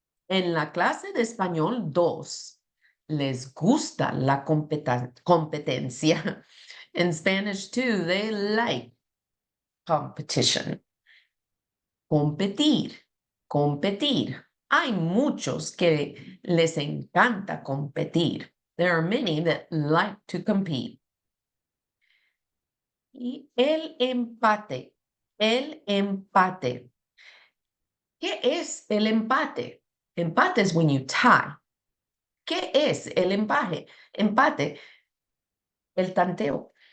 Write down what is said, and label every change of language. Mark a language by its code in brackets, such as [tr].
[es] En la clase de español 2, les gusta la competencia. [en] In Spanish 2, they like competition. [es] Competir. Competir. Hay muchos que les encanta competir. [en] There are many that like to compete. [es] Y el empate. El empate. ¿Qué es el empate? [en] Empate is when you tie. [es] ¿Qué es el empate? Empate. El tanteo.